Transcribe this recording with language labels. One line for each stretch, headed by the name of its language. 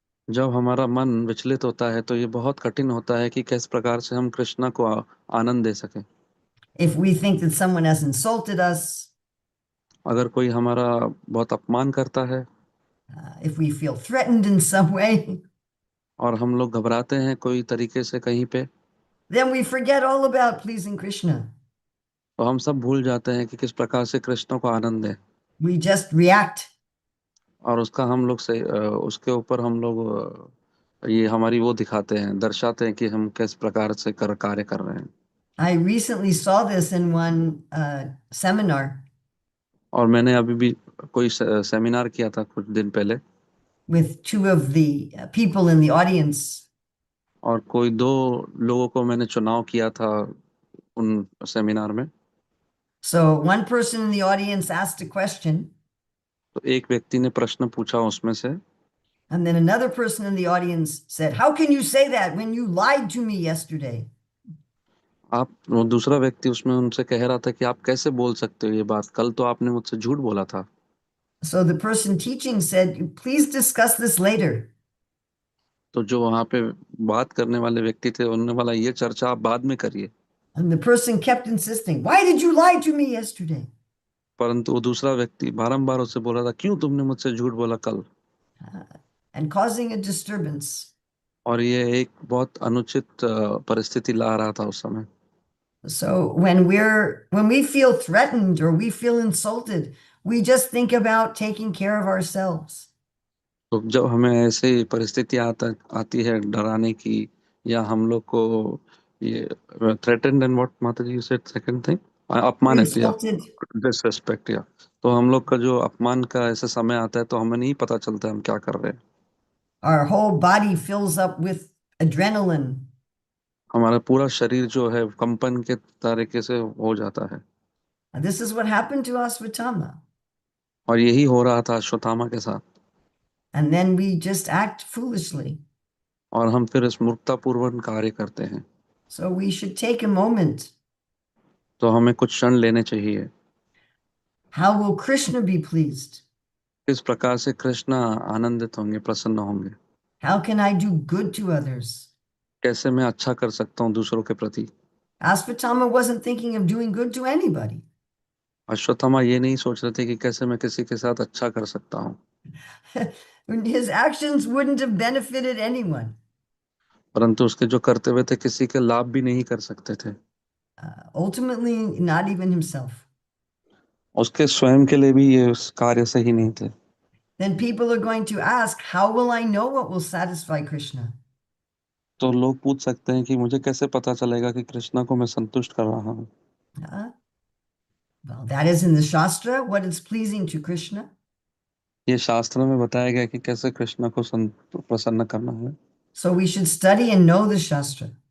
Hindi: जब हमारा मन विचलित होता है तो ये बहुत कठिन होता है कि किस प्रकार से हम कृष्णा को आनंद दे सकें।
English: If we think that someone has insulted us,
Hindi: अगर कोई हमारा बहुत अपमान करता है
English: if we feel threatened in some way,
Hindi: और हम लोग घबराते हैं कोई तरीके से कहीं पे,
English: then we forget all about pleasing Krishna.
Hindi: तो हम सब भूल जाते हैं कि किस प्रकार से कृष्ण को आनंद दें
English: We just react.
Hindi: और उसका हम लोग से उसके ऊपर हम लोग ये हमारी वो दिखाते हैं, दर्शाते हैं कि हम किस प्रकार से कार्य कर रहे हैं।
English: I recently saw this in one seminar
Hindi: और मैंने अभी भी कोई सेमिनार किया था कुछ दिन पहले
English: with two of the people in the audience.
Hindi: और कोई दो लोगों को मैंने चुनाव किया था उन सेमिनार में।
English: So one person in the audience asked a question.
Hindi: तो एक व्यक्ति ने प्रश्न पूछा उसमें से,
English: And then another person in the audience said, "How can you say that when you lied to me yesterday?"
Hindi: आप वो दूसरा व्यक्ति उसमें उनसे कह रहा था कि आप कैसे बोल सकते हो ये बात, कल तो आपने मुझसे झूठ बोला था।
English: So the person teaching said, "Please discuss this later."
Hindi: तो जो वहां पे बात करने वाले व्यक्ति थे उन्होंने बोला ये चर्चा आप बाद में करिए।
English: And the person kept insisting, "Why did you lie to me yesterday?"
Hindi: परंतु वो दूसरा व्यक्ति बारंबार उससे बोल रहा था क्यों तुमने मुझसे झूठ बोला कल।
English: And causing a disturbance.
Hindi: और ये एक बहुत अनुचित परिस्थिति ला रहा था उस समय।
English: So when we feel threatened or we feel insulted, we just think about taking care of ourselves.
Hindi: तो जब हमें ऐसी परिस्थिति आती है डराने की, या हम लोग को ये
English: threatened and what
Hindi: माता जी
English: said second thing,
Hindi: अपमानित या
English: Insulted,
Hindi: डिसरेस्पेक्ट, या तो हम लोग का जो अपमान का ऐसा समय आता है तो हमें नहीं पता चलता हम क्या कर रहे हैं।
English: our whole body fills up with adrenaline.
Hindi: हमारा पूरा शरीर जो है कंपन के तरीके से हो जाता है।
English: And this is what happened to Asvatthama.
Hindi: और यही हो रहा था अश्वत्थामा के साथ।
English: And then we just act foolishly.
Hindi: और हम फिर इस मूर्खतापूर्वक कार्य करते हैं।
English: So we should take a moment.
Hindi: तो हमें कुछ क्षण लेने चाहिए।
English: How will Krishna be pleased?
Hindi: किस प्रकार से कृष्ण आनंदित होंगे, प्रसन्न होंगे।
English: How can I do good to others?
Hindi: कैसे मैं अच्छा कर सकता हूँ दूसरों के प्रति।
English: Asvatthama wasn't thinking of doing good to anybody.
Hindi: Ashwatthama ये नहीं सोच रहे थे कि कैसे मैं किसी के साथ अच्छा कर सकता हूँ।
English: His actions wouldn't have benefited anyone.
Hindi: परंतु उसके जो कर्तव्य थे किसी के लाभ भी नहीं कर सकते थे।
English: Ultimately, not even himself.
Hindi: उसके स्वयं के लिए भी ये उस कार्य सही नहीं थे।
English: Then people are going to ask, how will I know what will satisfy Krishna?
Hindi: तो लोग पूछ सकते हैं कि मुझे कैसे पता चलेगा कि कृष्णा को मैं संतुष्ट कर रहा हूँ।
English: Uh, well, that is in the Shastra, what is pleasing to Krishna.
Hindi: ये शास्त्रों में बताया गया कि कैसे कृष्णा को प्रसन्न करना है।
English: So we should study and know the Shastra.